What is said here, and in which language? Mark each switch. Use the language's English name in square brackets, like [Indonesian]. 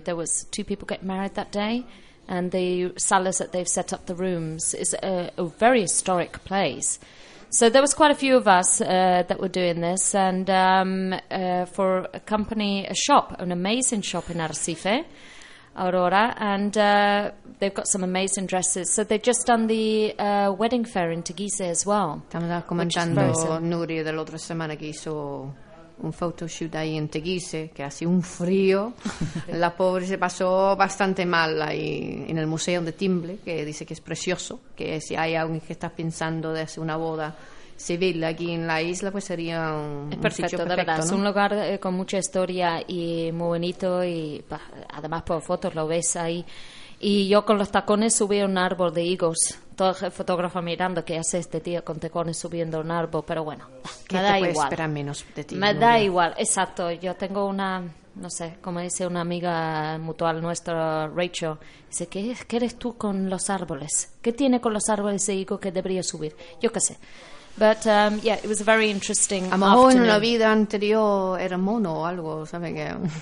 [English] There was 2 people getting married that day, and the salas that they've set up the rooms is a very historic place. So there was quite a few of us that were doing this, and for a company, a shop, an amazing shop in Arrecife, Aurora, and they've got some amazing dresses. So they've just done the wedding fair in Teguise as well. [Spanish] Estamos comentando Nuri de la otra semana que hizo un photo shoot ahí en Teguise, que hace un frío. La pobre se pasó bastante mal ahí en el museo de Timble, que dice que es precioso, que si hay alguien que está pensando de hacer una boda civil aquí en la isla, pues sería un sitio perfecto, de verdad. ¿No? Es un lugar con mucha historia y muy bonito, y además por fotos lo ves ahí. Y yo con los tacones subí a un árbol de higos. Todo el fotógrafo mirando qué hace este tío con tacones subiendo un árbol, pero bueno, me da igual, exacto. Yo tengo una, no sé, como dice una amiga mutual nuestra, Rachel, dice, ¿qué eres tú con los árboles? ¿Qué tiene con los árboles de higos que debería subir? Yo qué sé. [English] But yeah, it was a very interesting afternoon. [Spanish] En la vida anterior era mono o algo, ¿sabes qué?